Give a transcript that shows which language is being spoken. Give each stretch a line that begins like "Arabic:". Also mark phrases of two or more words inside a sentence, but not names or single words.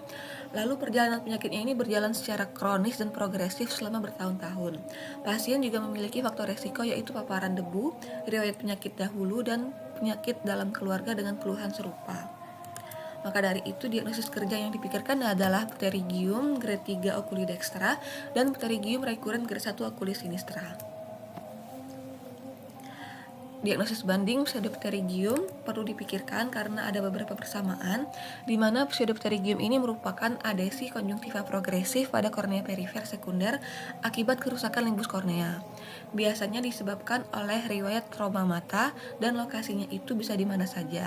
Indonesian: Lalu perjalanan penyakitnya ini berjalan secara kronis dan progresif selama bertahun-tahun. Pasien juga memiliki faktor resiko yaitu paparan debu, riwayat penyakit dahulu, dan penyakit dalam keluarga dengan keluhan serupa. Maka dari itu diagnosis kerja yang dipikirkan adalah pterygium grade 3 oculidextra dan pterygium recurrent grade 1
Latin: oculis sinistra.
Indonesian: Diagnosis banding pseudopterygium perlu dipikirkan karena ada beberapa persamaan, di mana pseudopterygium ini merupakan adesi konjungtiva progresif pada kornea perifer sekunder akibat kerusakan limbus kornea. Biasanya disebabkan oleh riwayat trauma mata dan lokasinya itu bisa di mana saja.